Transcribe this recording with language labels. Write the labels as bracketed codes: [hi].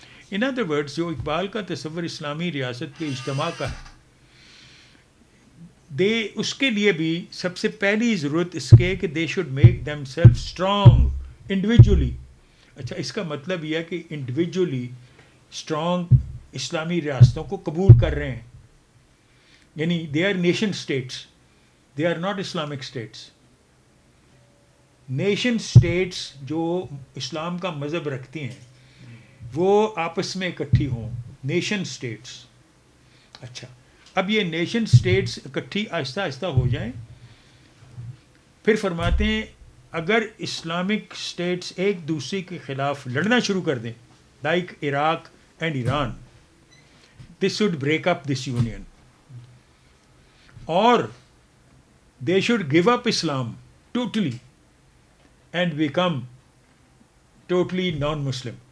[en] in other words [ur] جو اقبال کا تصور اسلامی ریاست کے اجتماع کا ہے، اس کے لیے بھی سب سے پہلی ضرورت اس کے کہ [en] They should make them self strong individually. [ur] اچھا، اس کا مطلب یہ ہے کہ [en] individually strong [ur] اسلامی ریاستوں کو قبول کر رہے ہیں، [en] یعنی they are nation states, they are not Islamic states. [ur] Nation states جو اسلام کا مذہب رکھتی ہیں وہ آپس میں اکٹھی ہوں, نیشن اسٹیٹس. اچھا, اب یہ نیشن اسٹیٹس اکٹھی آہستہ آہستہ ہو جائیں, پھر فرماتے ہیں اگر اسلامک اسٹیٹس ایک دوسرے کے خلاف لڑنا شروع کر دیں, [en] like Iraq and Iran, this should break up this union, [ur] اور [en] They should give up Islam totally and become totally non Muslim.